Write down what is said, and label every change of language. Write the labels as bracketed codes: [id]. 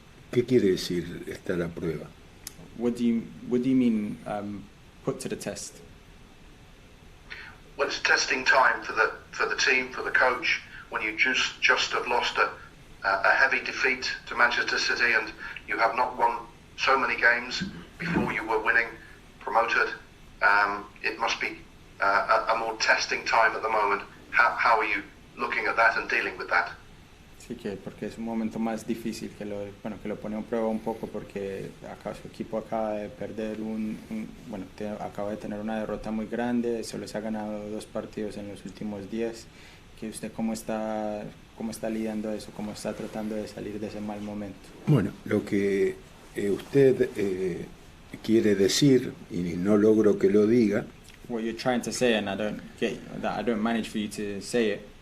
[es] ¿Qué quiere decir estar a prueba? [en] What do you mean put to the test? Well, it's testing time for the team, for the coach, when you just have lost a heavy defeat to Manchester City and you have not won so many games before you were winning, promoted. It must be a more testing time at the moment. How are you looking at that and dealing with that? [es] Sí, porque es un momento más difícil que lo pone a prueba un poco, porque su equipo acaba de perder acaba de tener una derrota muy grande, solo se ha ganado 2 partidos en los últimos 10. Que usted cómo está lidiando eso, cómo está tratando de salir de ese mal momento. Bueno, lo que usted quiere decir y no logro que lo diga. [en] What you're trying to say and I don't manage for you to say it.